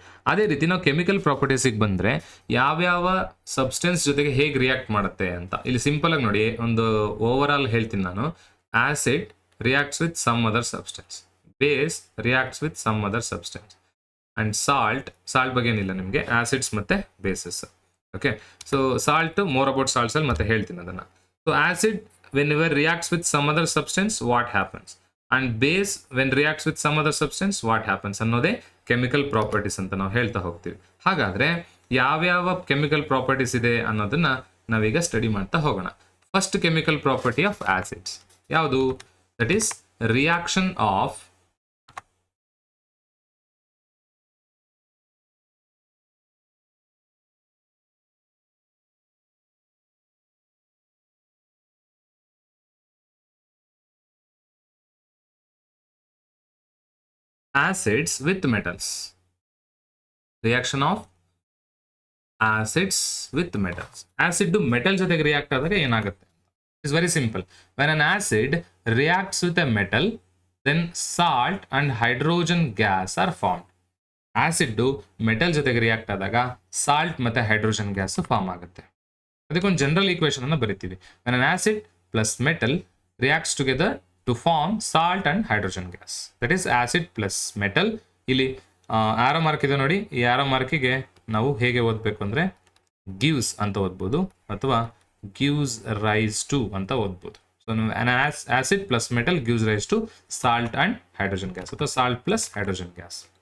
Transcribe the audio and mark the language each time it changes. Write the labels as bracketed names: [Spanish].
[Kannada] ಅದೇ ರೀತಿ ನಾವು ಕೆಮಿಕಲ್ ಪ್ರಾಪರ್ಟೀಸಿಗೆ ಬಂದರೆ ಯಾವ್ಯಾವ ಸಬ್ಸ್ಟೆನ್ಸ್ ಜೊತೆಗೆ ಹೇಗೆ ರಿಯಾಕ್ಟ್ ಮಾಡುತ್ತೆ ಅಂತ ಇಲ್ಲಿ ಸಿಂಪಲ್ ಆಗಿ ನೋಡಿ. ಒಂದು ಓವರ್ ಆಲ್ ಹೇಳ್ತೀನಿ ನಾನು. [English] acid reacts with some other substance, [Kannada] base reacts with some other substance, and salt ಬಗ್ಗೆ ಏನಿಲ್ಲ ನಿಮಗೆ, ಆಸಿಡ್ಸ್ ಮತ್ತೆ basis. Okay, so salt more about salts ಅಲ್ಲಿ ಮತ್ತೆ ಹೇಳ್ತೀನಿ ಅದನ್ನ. [English] So acid whenever reacts with some other substance, what happens? And base when reacts with some other substance, what happens? [Kannada] ಅನ್ನೋದೇ chemical properties ಅಂತ ನಾವು ಹೇಳ್ತಾ ಹೋಗ್ತೀವಿ. ಹಾಗಾದ್ರೆ ಯಾವ್ಯಾವ ಕೆಮಿಕಲ್ ಪ್ರಾಪರ್ಟೀಸ್ ಇದೆ ಅನ್ನೋದನ್ನ ನಾವೀಗ ಸ್ಟಡಿ ಮಾಡ್ತಾ ಹೋಗೋಣ. [English] first chemical property of acids [Kannada] ಯಾವುದು? [English] That is reaction of acids with metals. Reaction of acids with metals. [Kannada] Acid metal ಜೊತೆಗೆ ರಿಯಾಕ್ಟ್ ಆದಾಗ ಏನಾಗುತ್ತೆ? [English] It's very simple. When an acid reacts with a metal, then salt and hydrogen gas are formed. [Kannada] Acid metal ಜೊತೆಗೆ react ಆದಾಗ salt ಮತ್ತೆ hydrogen gas form ಆಗುತ್ತೆ. ಅದಕ್ಕೊಂದು general equation ಅನ್ನು ಬರಿತೀವಿ. [English] When an acid plus metal reacts together, to form salt and hydrogen gas. That is acid plus metal. [Kannada] ಇಲ್ಲಿ arrow mark ಇದೆ ನೋಡಿ, ಈ ಆರೋ ಮಾರ್ಕಿಗೆ ನಾವು ಹೇಗೆ ಓದಬೇಕು ಅಂದರೆ gives ಅಂತ ಓದ್ಬೋದು ಅಥವಾ [English] gives rise to [Kannada] ಅಂತ ಓದ್ಬೋದು. [English] So an acid plus metal gives rise to salt and hydrogen gas ಅಥವಾ salt plus hydrogen gas.